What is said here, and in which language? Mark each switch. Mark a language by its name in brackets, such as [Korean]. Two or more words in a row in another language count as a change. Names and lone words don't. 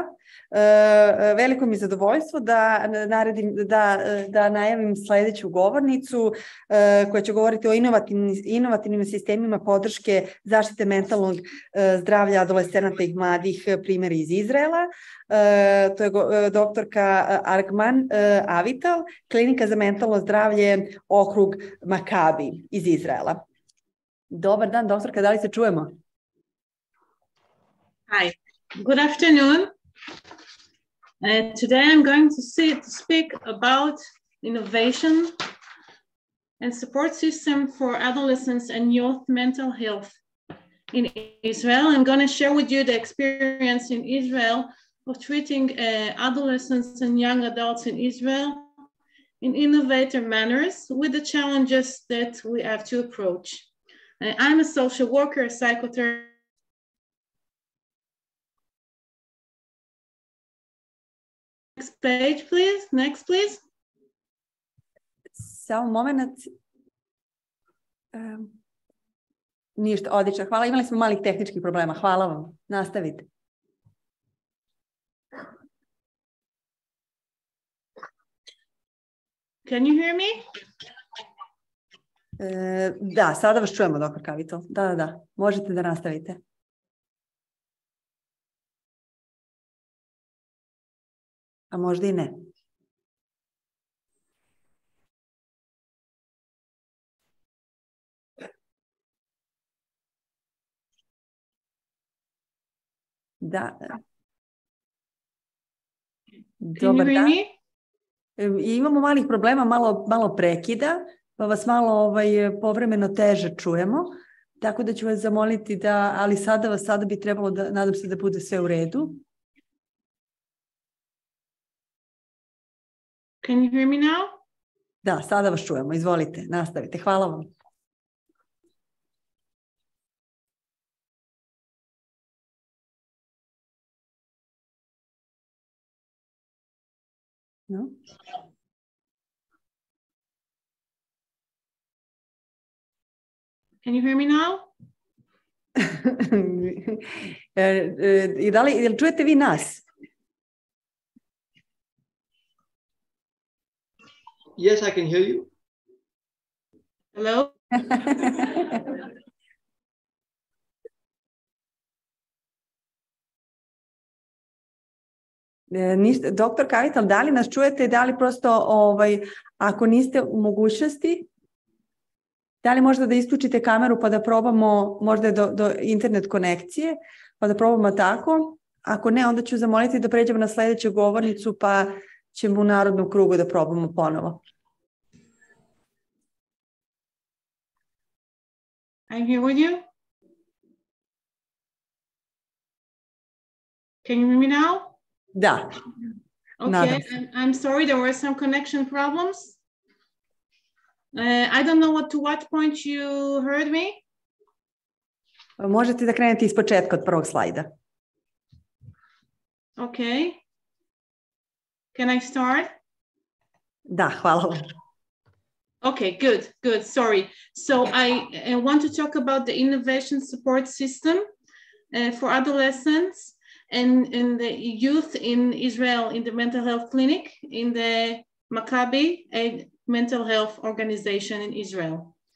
[Serbian] Veliko mi je zadovoljstvo da najavim sledeću govornicu koja će govoriti o inovativnim sistemima podrške zaštite mentalnog zdravlja adolescenata i mladih, primjeri iz Izraela. To je doktorka Orygen Avital, klinika za mentalno zdravlje, okrug Makabi iz Izraela. Dobar dan, doktorka, da li se čujemo? [English] Hi, good afternoon. Today I'm going to speak about innovation and support system for adolescents and youth mental health in Israel. I'm going to share with you the experience in Israel of treating adolescents and young adults in Israel in innovative manners with the challenges that we have to approach. I'm a social worker, a psychotherapist. Next page, please. Next, please. [Serbian] Samo moment. Ništa, odlično. Hvala. Imali smo malih tehničkih problema. Hvala vam. Nastavite. [English] Can you hear me? [Serbian] Da, sada vas čujemo, dr. Kavital. Da. Možete da nastavite. A možda i ne. Da. Dobar dan. Imamo malih problema, malo prekida, pa vas malo povremeno teže čujemo, tako da ću vas zamoliti da, ali sada bi trebalo da, nadam se da bude sve u redu. [English] Can you hear me now? [Serbian] Da, sada vas čujemo. Izvolite, nastavite. Hvala vam. [English] No? Can you hear me now? [Serbian] Jel čujete vi nas? [English] Yes, I can hear you. Hello? [Serbian] Doktor Kavital, da li nas čujete, da li prosto, ako niste u mogućnosti, da li možda da isključite kameru pa da probamo, možda je do internet konekcije, pa da probamo tako. Ako ne, onda ću zamoliti da pređemo na sledeću govornicu, pa ćemo u narodnom krugu da probamo ponovo. [English] I'm here with you. Can you hear me now? [Serbian] Da. [English] Okay, I'm sorry, there were some connection problems. I don't know to what point you heard me. [Serbian] Možete da krenete iz početka od prvog slajda. [English] Okay. Can I start? [Serbian] Da, hvala vam. [English] Okay, good. Sorry. So I want to talk about the innovation support system for adolescents and the youth in Israel in the mental health clinic in the Maccabi, a mental health organization in Israel.